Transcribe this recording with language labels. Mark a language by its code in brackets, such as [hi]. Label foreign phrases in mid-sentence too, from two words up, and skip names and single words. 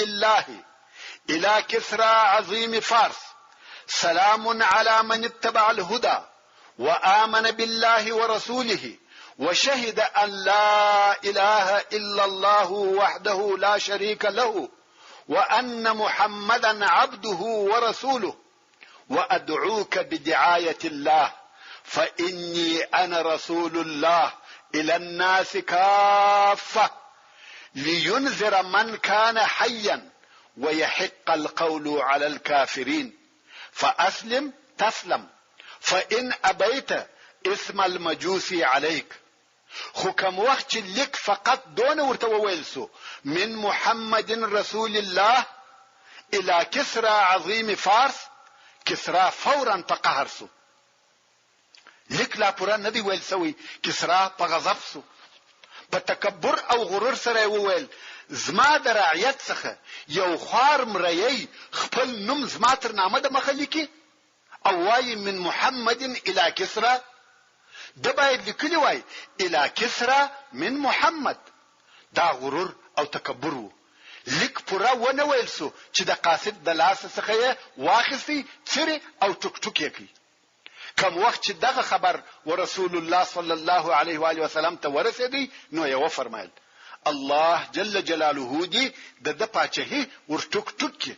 [ar] الله الى كسرى عظيم فارس سلام على من اتبع الهدى وآمن بالله ورسوله وشهد أن لا إله إلا الله وحده لا شريك له وأن محمدا عبده ورسوله وأدعوك بدعاية الله فإني أنا رسول الله إلى الناس كافة لينذر من كان حيا ويحق القول على الكافرين فأسلم تسلم فإن أبيت اسم المجوس عليك. [ps] خو کوم وخت چې لیک فقط دون ورته وویل سو [ar] من محمد رسول الله الى كسرى عظيم فارس، [ps] کسرا فورا په قهر سو. لیک لا پورا ندی ویل سوی، کسرا په غضب سو، په تکبر او غرور سره وویل زما د رعیت څخه یو خوار مریی خپل نوم زما تر نامه د مخلیکی، او وای [ar] من محمد الى كسرى، [ps] د باید لیکلی وای [ar] الى كسرى من محمد. [ps] دا غرور او تکبر وو. لیک پورا ونه ویل سو چې د قاصد د لاس څخه واخیستی چیرې او ټوک ټوک یې کی. کوم وخت چې دغه خبر ورسول الله [ar] صلی الله علیه و آله وسلم [ps] ته ورسېدی، نو یې فرمایل الله [ar] جل جلاله [ps] دی د پاچهي ور ټوک ټوک کی.